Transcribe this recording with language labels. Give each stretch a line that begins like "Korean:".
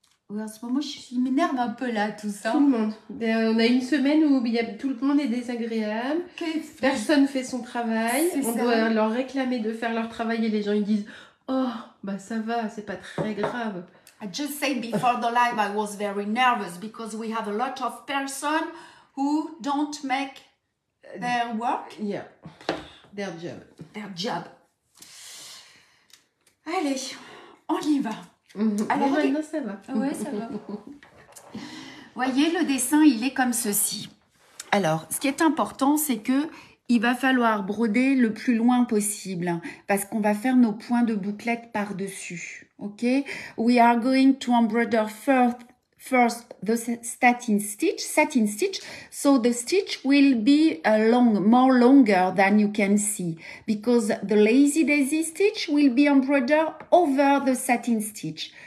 French: Oui, en ce moment, je m'énerve un peu là, tout ça. Tout le monde. On a une semaine où tout le monde est désagréable. Personne fait son travail. On doit leur réclamer de faire leur travail et les gens ils disent « Oh, bah ça va, c'est pas très grave. »
English: I just said before the live I was very nervous because we have a lot of person who don't make their work, Yeah, their job. their job.
French: Allez, on y va. Alors, Mais maintenant, ça va. Ouais, ça va. Voyez, le dessin, il est comme ceci. Alors, ce qui est important, c'est que il va falloir broder le plus loin possible parce qu'on va faire nos points de bouclette par-dessus. Ok?
English: We are going to embroider first the satin stitch. So the stitch will be more longer than you can see because the lazy daisy stitch will be embroidered over the satin stitch.